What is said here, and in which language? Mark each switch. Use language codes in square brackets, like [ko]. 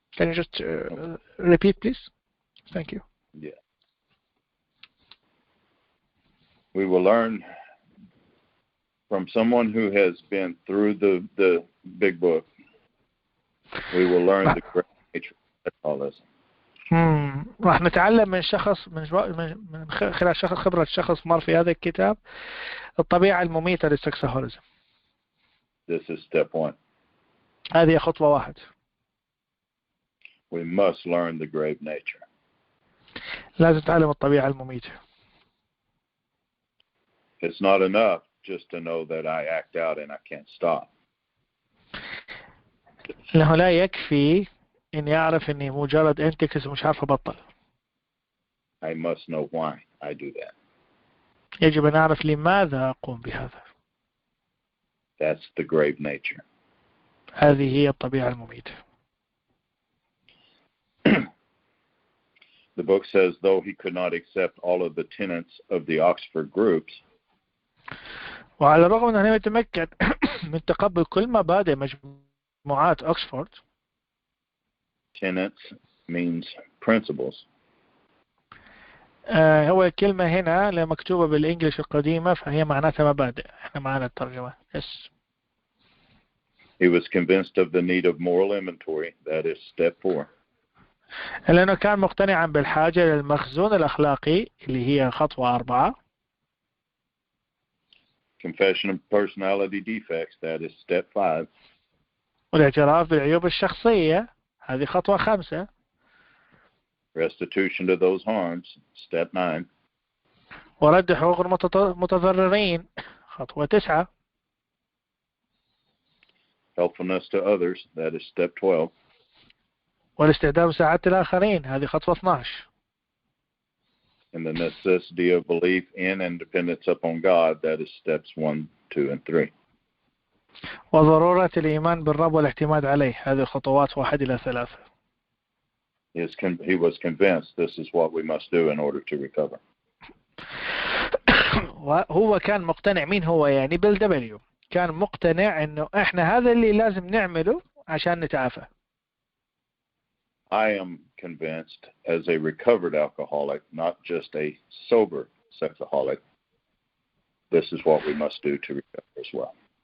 [en] Can you just repeat, please? Thank you. Yeah. We will learn from someone who has been through the big book. We will learn the great nature of alcoholism. [ar] راح نتعلم من شخص من خلال خبرة شخص مر في هذا الكتاب الطبيعة المميتة للسكسهوليزم. [en] This is step 1. [ar] هذه خطوة واحد. [en] We must learn the grave nature. [ar] لازم نتعلم الطبيعة المميتة. [en] It's not enough just to know that I act out and I can't stop. [ar] إنه لا يكفي إني أعرف إني مجرد أنتكس ومش عارف أبطل. [en] I must know why I do that. [ar] يجب أن أعرف لماذا أقوم بهذا. [en] That's the grave nature. [ar] هذه هي الطبيعة المميتة. [en] The book says, though he could not accept all of the tenets of the Oxford groups, [ar] وعلى الرغم من أنه يتمكن من تقبل كل مبادئ مجموعات أكسفورد. [en] Tenets means principles. [ar] هو الكلمة هنا مكتوبة بالإنجليش القديمة فهي معناتها مبادئ. احنا معنا الترجمة. Yes. [en] He was convinced of the need of moral inventory. That is step 4. [ar] لأنه كان مقتنعا بالحاجة للمخزون الأخلاقي اللي هي خطوة 4. [en] Confession of personality defects. That is step 5. [ar] والاعتراف بالعيوب الشخصية هذه خطوة 5. [en] Restitution to those harms. Step 9. [ar] ورد حقوق المتضررين خطوة 9. [en] Helpfulness to others. That is step 12. [ar] والاستعداد مساعدة الآخرين هذه خطوة 12. [en] And the necessity of belief in and dependence upon God. That is steps 1, 2, and 3. [ar] وضرورة الإيمان بالرب والاعتماد عليه هذه خطوات 1 إلى 3. [en] He was convinced this is what we must do in order to recover. [ar] هو كان مقتنع. مين هو يعني بيل دبليو كان مقتنع إنه إحنا هذا اللي لازم نعمله عشان نتعافى. [en] I am convinced as a recovered alcoholic, not just a sober sexaholic, this is what we must do to recover as well.